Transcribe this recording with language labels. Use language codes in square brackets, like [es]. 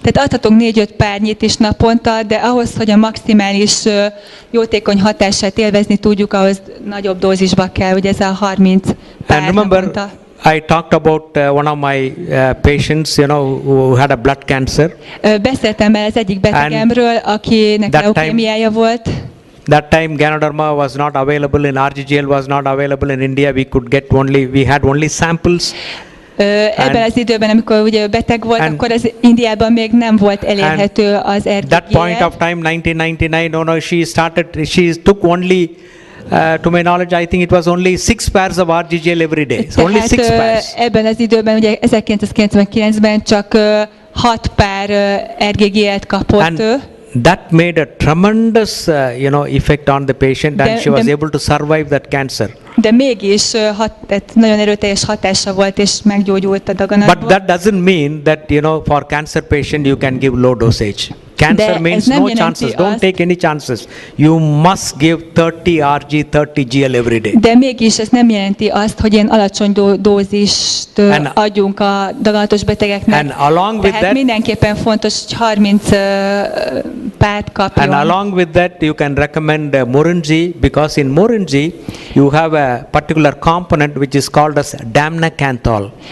[hu] Tehát adhatunk 4-5 párnyit is naponta, de ahhoz, hogy a maximális jótékony hatását élvezni tudjuk, ahhoz nagyobb dózisba kell, ugye ez a 30 pár naponta. [en] I talked about one of my patients, who had a blood cancer. [hu] Beszéltem el az egyik betegemről, akinek leukémiája volt. [en] That time Ganoderma was not available in RGGL, was not available in India. We had only samples. [hu] Ebben az időben, amikor ugye beteg volt, akkor az Indiában még nem volt elérhető az RGGL. [en] That point of time, 1999, she took only, to my knowledge, I think it was only 6 pairs of RGGL every day. So only 6 pairs. [hu] Ebben az időben, ugye 1999-ben csak 6 pár RGGL-t kapott ő. [en] that made a tremendous, effect on the patient, and she was able to survive that cancer. [hu] De mégis tehát nagyon erőteljes hatása volt, és meggyógyult a daganatból. [en] But that doesn't mean that, for cancer patient you can give low dosage. Cancer means no chances. Don't take any chances. You must give 30 Rg, 30 GL every day. [hu] De mégis ez nem jelenti azt, hogy ilyen alacsony dózist adjunk a daganatos betegeknek. [en] And along with [hu] Tehát [en] that, [hu] mindenképpen fontos, hogy 30 párt kapjon. [en] and along with that, you can recommend Morinji, because in Morinji you have a particular component which is called as damnacanthol.